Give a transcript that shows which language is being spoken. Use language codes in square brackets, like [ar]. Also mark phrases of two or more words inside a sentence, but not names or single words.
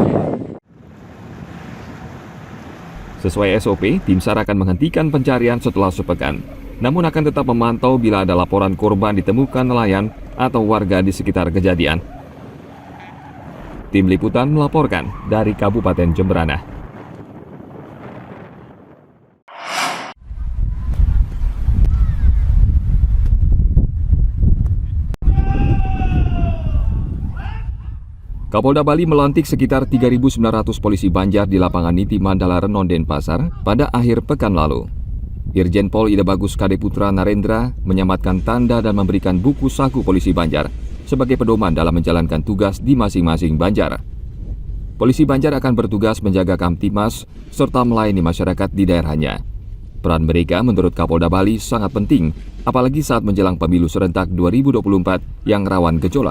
[id] Sesuai SOP, tim SAR akan menghentikan pencarian setelah sepekan. Namun akan tetap memantau bila ada laporan korban ditemukan nelayan atau warga di sekitar kejadian. Tim Liputan melaporkan dari Kabupaten Jembrana. Kapolda Bali melantik sekitar 3.900 polisi Banjar di lapangan Niti Mandala Renon Denpasar pada akhir pekan lalu. Irjen Pol Ida Bagus Kade Putra Narendra menyamatkan tanda dan memberikan buku saku polisi Banjar sebagai pedoman dalam menjalankan tugas di masing-masing Banjar. Polisi Banjar akan bertugas menjaga Kamtibmas serta melayani masyarakat di daerahnya. Peran mereka menurut Kapolda Bali sangat penting, apalagi saat menjelang pemilu serentak 2024 yang rawan gejolak.